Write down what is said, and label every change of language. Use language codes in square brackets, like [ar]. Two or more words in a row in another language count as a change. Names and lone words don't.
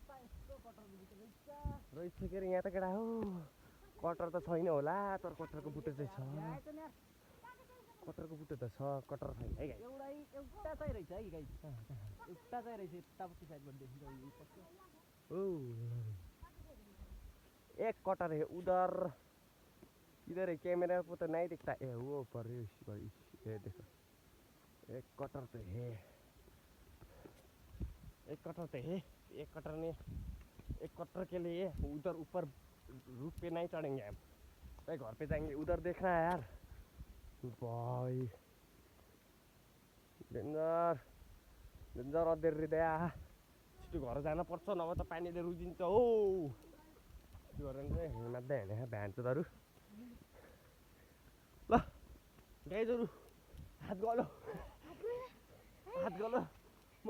[ne] रहेछ के अरे यहाँ त केटा हो। कटर त छैन होला, तर कटरको बुट्टे चाहिँ छ। कटरको बुट्टे त छ, कटर छैन है गाई। एउटा चाहिँ रहेछ है गाई, एउटा चाहिँ रहेछ यतापट्टि साइडबाट देखिन्छ। [hi] ओ एक कटर है उधर, इधर है कैमरा को तो नहीं दिखता है, वो पर ये देखो एक कटर तो है, एक कटर तो है, एक कटर ने एक कटर के लिए उधर ऊपर रूफ पे नहीं चढ़ेंगे हम, भाई घर पे जाएंगे। उधर देख रहा है यार भाई, [en] danger danger [ne] अधेर हृदय, छिटो घर जान पर्छ नभए त पानीले रुजिन्छ हो। त्यो गरेर चाहिँ हिँड्दै हिँडे भ्यान्चोहरू ल गाइजहरू हात गलो म भिडियो बनाउन सकिनँ।